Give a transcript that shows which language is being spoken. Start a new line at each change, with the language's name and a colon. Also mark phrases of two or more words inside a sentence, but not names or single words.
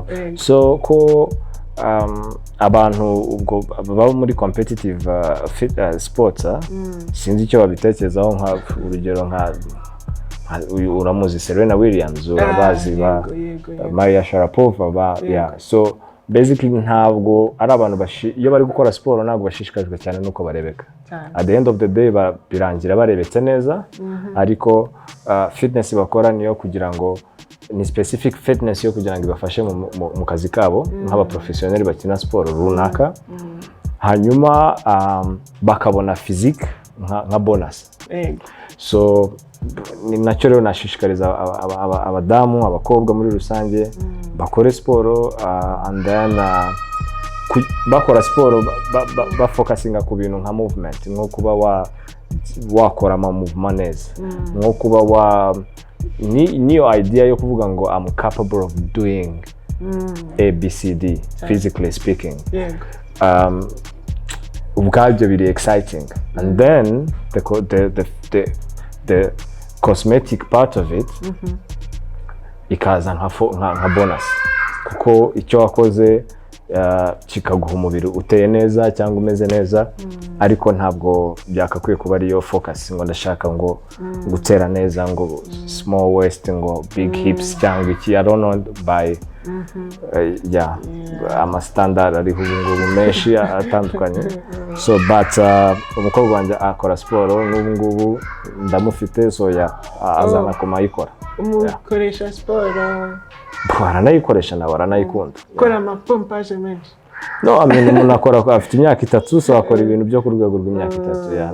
Kinyarwanda: So ko abantu ubwo baba muri
English: competitive sports,
Kinyarwanda: sinzi icyo babitekerezaho. Nka urugero uramuzi Serena Williams, urabazi ba Maria Sharapova
English: so basically
Kinyarwanda: ntabwo ari abantu iyo bari gukora siporo ntabwo bashishikajwe cyane nuko barebeka.
English: At the end of the day
Kinyarwanda: birangira barebetse neza, ariko fitness bakora niyo kugira ngo ni
English: specific fitness
Kinyarwanda: yo kugira ngo ibafashe mu kazi kabo nk'aba professionnel bakina siporo runaka, hanyuma bakabona physique nka bonus. So ni nacyo rero nashishikariza abadamu, abakobwa muri rusange bakore siporo,
English: and then
Kinyarwanda: bakora siporo bafocusinga ku bintu nka movement, nko kuba wakora ama movement neza, nko kuba niyo idea yo kuvuga ngo
English: I'm capable of doing ABCD physically speaking.
Kinyarwanda: Ubwabyo biri exciting,
English: and then the cosmetic part of it
Kinyarwanda: ikaza nka bonus, kuko icyo wakoze kikaguha umubiri uteye neza cyangwa umeze neza, ariko ntabwo byakakwiye kuba ariyo focus ngo ndashaka ngo gutera neza ngo
English: small waist
Kinyarwanda: ngo
English: big hips
Kinyarwanda: cyangwa iki.
English: I don't know
Kinyarwanda: by ama standard ariho ngo menshi atandukanye. So but umukobwa wanjye akora siporo n'ubu ngubu ndamufite, so azana kumayikora. Umukoresha siporo? Baranayikoresha nawe baranayikunda. Kora amapompaje menshi? No, umuntu akora afite imyaka 3, so akora ibintu byo ku rwego rw'imyaka 3.